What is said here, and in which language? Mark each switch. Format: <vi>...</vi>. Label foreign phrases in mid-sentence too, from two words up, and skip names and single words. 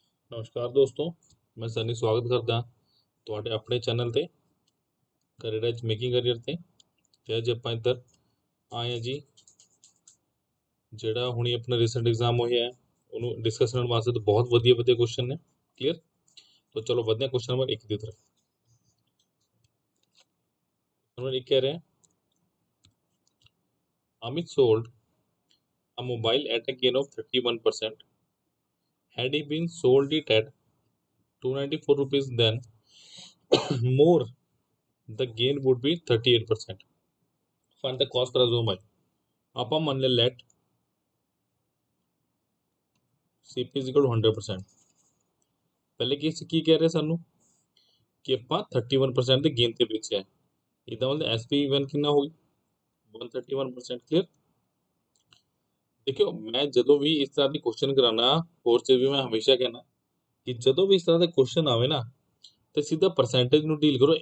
<pa>ਨਮਸਕਾਰ ਦੋਸਤੋ ਮੈਂ ਸਨੀ ਸਵਾਗਤ ਕਰਦਾ ਤੁਹਾਡੇ ਆਪਣੇ ਚੈਨਲ ਤੇ ਕੈਰੀਅਰ ਐਜ ਮੇਕਿੰਗ ਕੈਰੀਅਰ ਤੇ। ਤੇ ਅੱਜ ਆਪਾਂ ਇੱਧਰ ਆਏ ਹਾਂ ਜੀ, ਜਿਹੜਾ ਹੁਣੀ ਆਪਣਾ ਰੀਸੈਂਟ ਐਗਜ਼ਾਮ ਹੋਇਆ ਹੈ ਉਹਨੂੰ ਡਿਸਕਸ ਕਰਨ ਵਾਸਤੇ। ਤਾਂ ਬਹੁਤ ਵਧੀਆ ਵਧੀਆ ਕੁਐਸਚਨ ਨੇ। ਕਲੀਅਰ? ਤਾਂ ਚਲੋ ਵਧਦੇ ਹਾਂ ਕੁਐਸਚਨ ਨੰਬਰ 1 ਦੀ ਤਰਫ। ਨੰਬਰ 1 ਕਹਿ ਰਿਹਾ,</pa> <en>Amit sold a mobile at a gain of 31%. Had he been sold it at 294 rupees, then more the gain would be 38%. Find the cost per mobile.</en> <pa>ਆਪਾਂ ਮੰਨ ਲਿਆ</pa> <en>let CP is equal to</en> <pa>100%। ਪਹਿਲੇ ਕੀ ਕਹਿ ਰਹੇ ਸਾਨੂੰ ਕਿ ਆਪਾਂ 31% ਦੇ ਗੇਨ ਤੇ ਵੇਚਿਆ ਹੈ। ਇਹਦਾ ਮਤਲਬ SP1 ਕਿੰਨਾ ਹੋ ਗਈ 131%। ਕਲੀਅਰ? ਦੇਖਿਓ, ਮੈਂ ਜਦੋਂ ਵੀ ਇਸ ਤਰ੍ਹਾਂ ਦੀ ਕੁਐਸਚਨ ਕਰਾਣਾ ਕੋਰਸ 'ਚ ਵੀ ਮੈਂ ਹਮੇਸ਼ਾ ਕਹਿਣਾ ਕਿ ਜਦੋਂ ਵੀ ਇਸ ਤਰ੍ਹਾਂ ਦਾ ਕੁਐਸਚਨ ਆਵੇ ਨਾ ਤੇ ਸਿੱਧਾ ਪਰਸੈਂਟੇਜ ਨੂੰ ਡੀਲ ਕਰੋ।</pa>